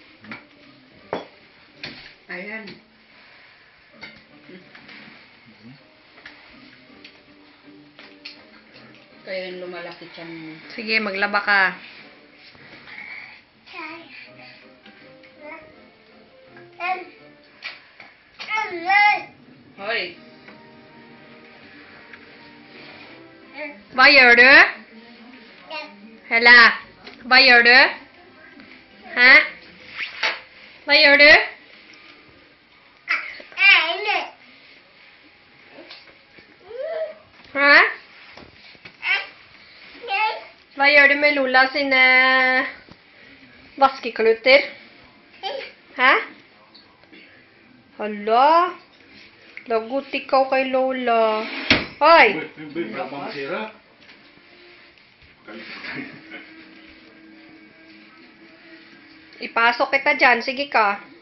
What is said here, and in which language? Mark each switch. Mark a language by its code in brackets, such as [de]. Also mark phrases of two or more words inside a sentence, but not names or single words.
[tl] Ayan. Kaya lumalaki tiyan mo. Sige, maglaba ka. Hoy. [sv] Vad gör du? Hella, vad gör du? Hä? Vad gör du? Hä? Vad gör du med Lola [no] sine vaskekluter? Hä? Hala? [tl] Lagot ikaw kay Lola. Hoy! Wala pang sira. Ipasok kita dyan. Sige ka.